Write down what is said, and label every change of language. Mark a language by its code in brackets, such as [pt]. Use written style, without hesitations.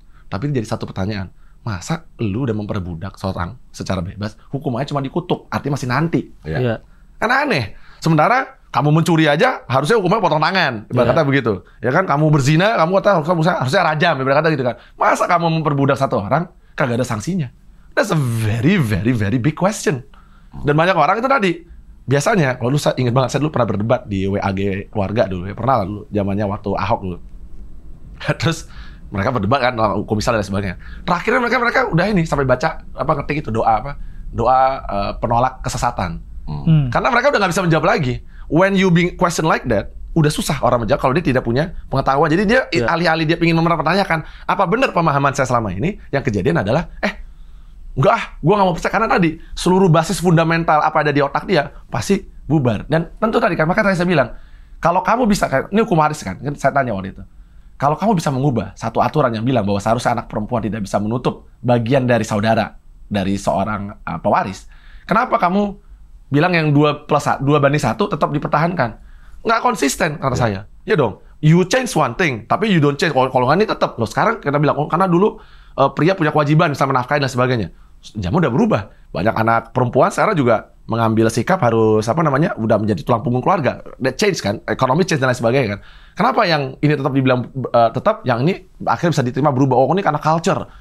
[id] Tapi jadi satu pertanyaan, masa lu udah memperbudak seorang secara bebas, hukumannya cuma dikutuk, artinya masih nanti. Iya. Kan aneh. Sementara kamu mencuri aja harusnya hukumnya potong tangan, ibarat kata begitu. Ya kan, kamu berzina, kamu harusnya rajam, ibarat kata gitu kan. Masa kamu memperbudak satu orang kagak ada sanksinya? [en] That's a very very very big question. [id] Dan banyak orang itu tadi biasanya, kalau saya ingat banget, saya dulu pernah berdebat di WAG keluarga dulu, ya pernah lah dulu, zamannya waktu Ahok dulu. Terus mereka berdebat kan, hukum Islam dan sebagainya. Terakhirnya mereka udah ini sampai baca ngetik itu doa penolak kesesatan. Karena mereka udah nggak bisa menjawab lagi. [en] When you being question like that, [id] udah susah orang menjawab kalau dia tidak punya pengetahuan. Jadi dia alih-alih dia ingin mempertanyakan apa benar pemahaman saya selama ini, yang kejadian adalah enggak, gue nggak mau percaya karena tadi seluruh basis fundamental apa ada di otak dia pasti bubar. Dan tentu tadi kan, makanya saya bilang, kalau kamu bisa, ini hukum waris kan saya tanya waktu itu, kalau kamu bisa mengubah satu aturan yang bilang bahwa seharusnya anak perempuan tidak bisa menutup bagian dari saudara dari seorang pewaris, kenapa kamu bilang yang 2 banding 1 tetap dipertahankan? Nggak konsisten kata saya. Ya dong, [en] you change one thing, tapi you don't change. [id] Kalau nggak ini tetap. Loh sekarang kita bilang, karena dulu pria punya kewajiban bisa menafkahi dan sebagainya. Zaman udah berubah. Banyak anak perempuan sekarang juga mengambil sikap harus udah menjadi tulang punggung keluarga. [en] That change [id] kan, ekonomi change dan lain sebagainya kan. Kenapa yang ini tetap dibilang tetap, yang ini akhirnya bisa diterima berubah? Oh ini karena culture.